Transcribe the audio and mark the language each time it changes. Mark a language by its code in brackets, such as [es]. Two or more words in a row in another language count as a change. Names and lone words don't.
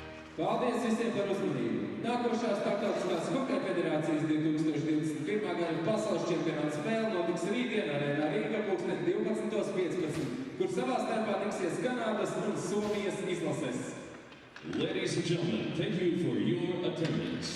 [lv] Paldies visiem par uzmanību. Nākošā Starptautiskās hokeja federācijas 2021. gada pasaules čempionāta spēle notiks rītdien arēnā Rīgā pulksten 12:15, kur savā starpā tiksies Kanādas un Somijas izlases. [en] Ladies and gentlemen, thank you for your attendance.